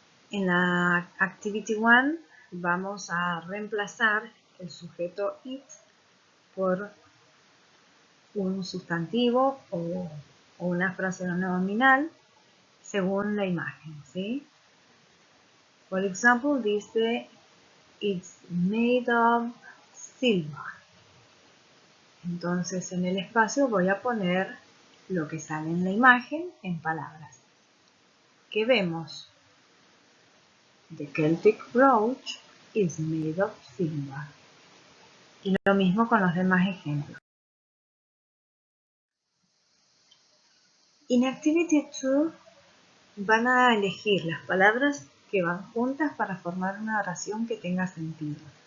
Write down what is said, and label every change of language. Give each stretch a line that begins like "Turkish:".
Spanish: En la Activity 1 vamos a reemplazar el sujeto it por un sustantivo o una frase nominal según la imagen, ¿sí? Por ejemplo, dice
English: it's made of silver.
Spanish: Entonces en el espacio voy a poner lo que sale en la imagen en palabras. ¿Qué vemos?
English: The Celtic brooch is made of silver.
Spanish: Y lo mismo con los demás ejemplos. En Activity 2 van a elegir las palabras que van juntas para formar una oración que tenga sentido.